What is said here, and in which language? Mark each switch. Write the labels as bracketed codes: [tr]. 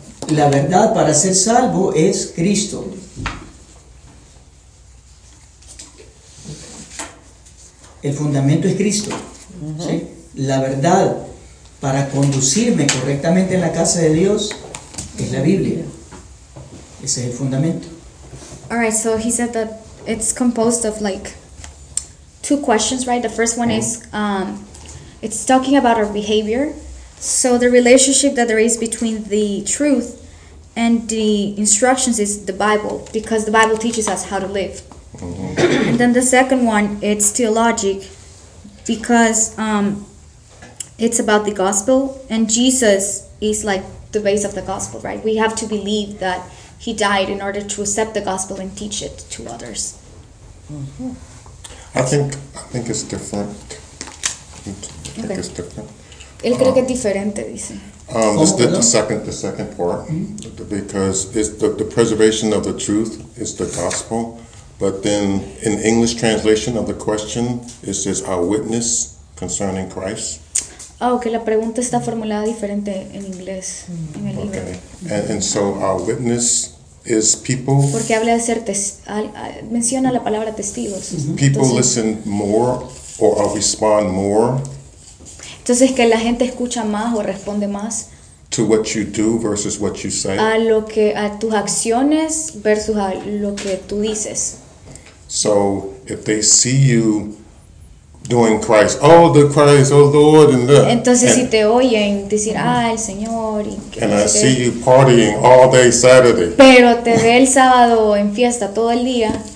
[es] La verdad para ser salvo es Cristo. El fundamento es Cristo. ¿Sí? La verdad para conducirme correctamente en la casa de Dios es la Biblia. Ese es el fundamento. [en] All right, so he said that it's composed of like two questions, right? The first one is, it's talking about our behavior. So the relationship that there is between the truth and the instructions is the Bible, because the Bible teaches us how to live. Mm-hmm. And then the second one, it's theologic, because it's about the gospel, and Jesus is like the base of the gospel, right? We have to believe that He died in order to accept the gospel and teach it to others. Mm-hmm. I think it's different. Okay. It's different. [es] Él cree que es diferente, dice. [en] The second part, because it's the preservation of the truth is the gospel, but then in English translation of the question, it says our witness concerning Christ. [es] Oh, que la pregunta está formulada diferente en inglés, en el libro. [en] Okay. And so our witness is people. [es] Porque habla de ser menciona la palabra testigos. [en] People. Entonces, listen more or respond more. [es] Entonces que la gente escucha más o responde más. [en] To what you do versus what you say. [es] A tus acciones versus a lo que tú dices. [en] So if they see you doing Christ. Oh, the Christ, oh Lord, and that. [es] Entonces, si te oyen decir, ah, el Señor. Y [en] que, and I see you partying all day Saturday. [es] Pero te ve el sábado en fiesta todo el día.